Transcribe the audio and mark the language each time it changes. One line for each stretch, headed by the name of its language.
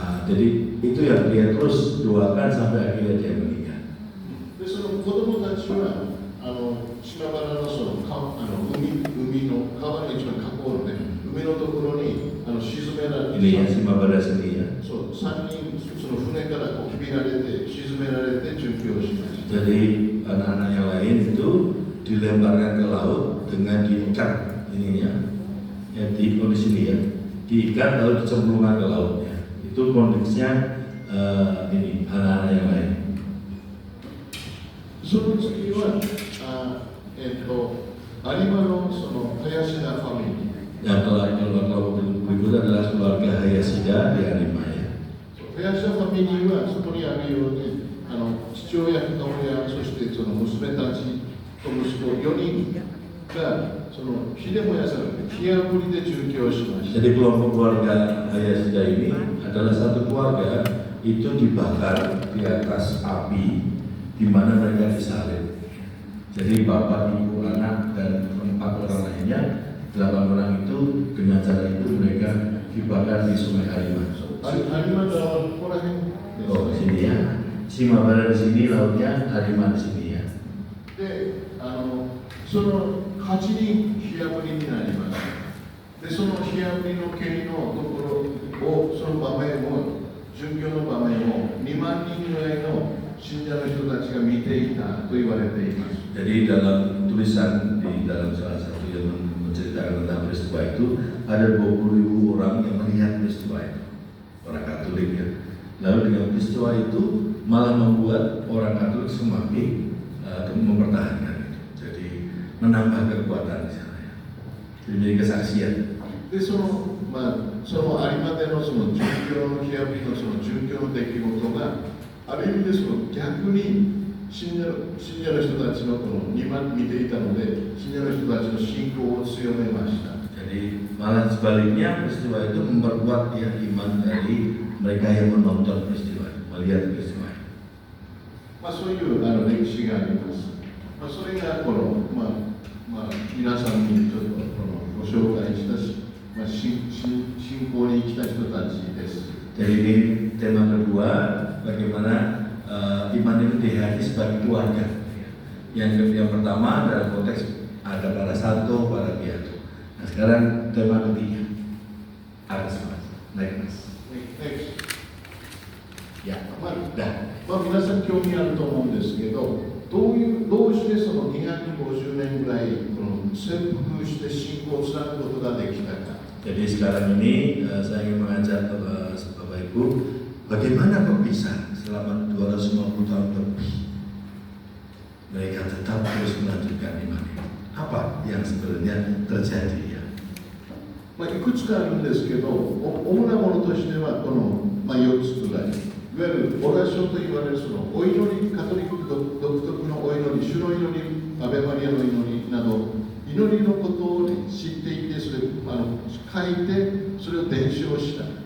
Indonesian: Jadi itu yang dia terus doakan sampai akhirnya dia meninggal.
Japanese: でその子供たちは島原の海の川の一番河口のね、海のところに沈められて、
Indonesian: ini ya Simabara sini ya.
Japanese: そう3人その船からこう決められて沈められて殉教しました。
Indonesian: Jadi anak-anak yang lain itu dilemparkan ke laut dengan diikat ininya, ya di sini ya, diikat lalu dicemplungkan ke laut ya. Itu konteksnya ini anak-anak yang lain.
Japanese: その次は有馬のその林田ファミリー。
Indonesian: Yang kelompok berikut adalah keluarga Hayashida di Arima ya.
Japanese: 林田ファミリーはそこにあるように父親、母親、そしてその娘たちと息子4人がその火で燃やされて火あぶりで殉教しました。
Indonesian: Jadi kelompok keluarga Hayashida ini adalah satu keluarga itu dibakar di atas api di mana mereka disalib. Jadi bapak, ibu, anak dan 4 orang lainnya, 8 orang itu dengan cara itu mereka dibakar di Sungai Arima. Arima dalam orang Oh, di sini ya. Simabara di sini, lautnya Arima di sini ya.
Japanese: で、その8人火あぶりになります。で、その火あぶりの刑のところを、その場面を、殉教の場面を2万人ぐらいの信者の人たちが見ていたと言われています。
Indonesian: Jadi dalam tulisan di dalam salah satu yang menceritakan tentang peristiwa itu ada 20.000 orang yang melihat peristiwa itu, orang Katolik ya. Lalu dengan peristiwa itu malah membuat orang Katolik semakin mempertahankan itu. Jadi menambah kekuatan di sana ya. Jadi menjadi kesaksian.
Japanese: で、その有馬でのその殉教の火あぶりのその殉教の出来事がある意味でその逆に信者の人たちのこの見ていたので、信者の人たちの信仰を強めました。
Indonesian: Jadi malah sebaliknya peristiwa itu memperkuat ya iman dari mereka yang menonton peristiwa, melihat peristiwa.
Japanese: そういう歴史があります。それがこの、皆さんにちょっとご紹介したし、信仰に生きた人たちです。
Indonesian: Jadi ini tema kedua, bagaimana iman itu dihayati sebagai keluarga. Yang pertama dalam konteks ada para santo, para beato. Nah sekarang tema ketiga, atas mas, naik mas.
English: Next.
Indonesian: Ya,
Japanese: 皆さん興味あると思うんですけど、どうしてその250年ぐらいこの潜伏して信仰を貫くことができたか。
Indonesian: Jadi sekarang ini saya ingin mengajak Bapak Ibu, bagaimana kok bisa selama 250 tahun lebih mereka tetap terus melanjutkan iman ini. Apa yang sebenarnya terjadi ya?
Japanese: いくつかあるんですけど、主なものとしてはこの、4つぐらい。いわゆるオラショと言われるそのお祈り、カトリック独特のお祈り、主の祈り、アベマリアの祈りなど、祈りのことを、知っていて、それ書いて、それを伝承した。